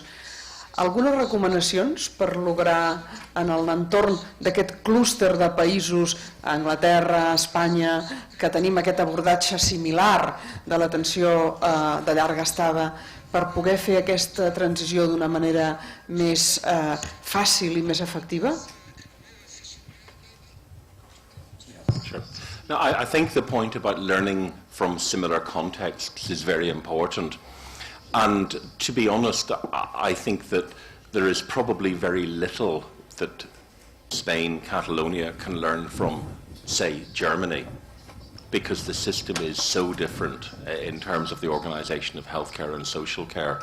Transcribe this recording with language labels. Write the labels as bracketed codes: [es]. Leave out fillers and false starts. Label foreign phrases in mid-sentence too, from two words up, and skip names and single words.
[ca] Algunes recomanacions per lograr en l'entorn d'aquest clúster de països, Anglaterra, Espanya, que tenim aquest abordatge similar de l'atenció de llarga estada, per poder fer aquesta transició d'una manera més fàcil i més efectiva? [en] Sure. Now, I think the point about learning from similar contexts is very important. And to be honest, I think that there is probably very little that Spain, Catalonia can learn from, say, Germany, because the system is so different in terms of the organisation of healthcare and social care.